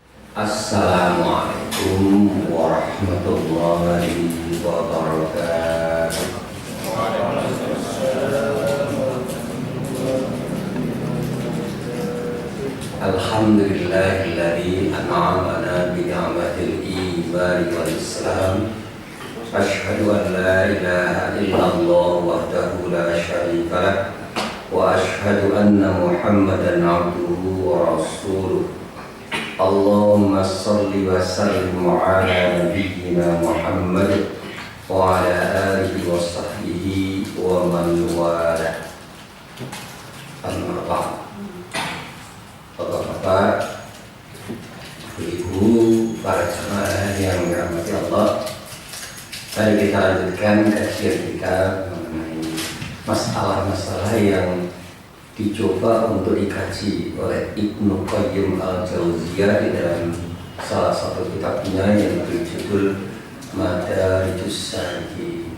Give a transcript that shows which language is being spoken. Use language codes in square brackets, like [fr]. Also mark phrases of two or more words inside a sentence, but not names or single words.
[ar] السلام عليكم ورحمة الله وبركاته. الحمد لله الذي أنعمنا بنعمة الإيمان والإسلام. أشهد أن لا إله إلا الله وحده لا شريك له وأشهد أن محمدا عبده ورسوله. اللهم صل وسلم على نبينا محمد وعلى آله وصحبه ومن والاه. أما بعد. [id] Bapak-bapak, ibu, para jemaah yang dirahmati Allah, mari kita lanjutkan kajian kita mengenai masalah-masalah yang dicoba untuk dikaji oleh Ibnu Qayyim al-Jauziyah di dalam salah satu kitabnya yang berjudul Madarijus Salikin.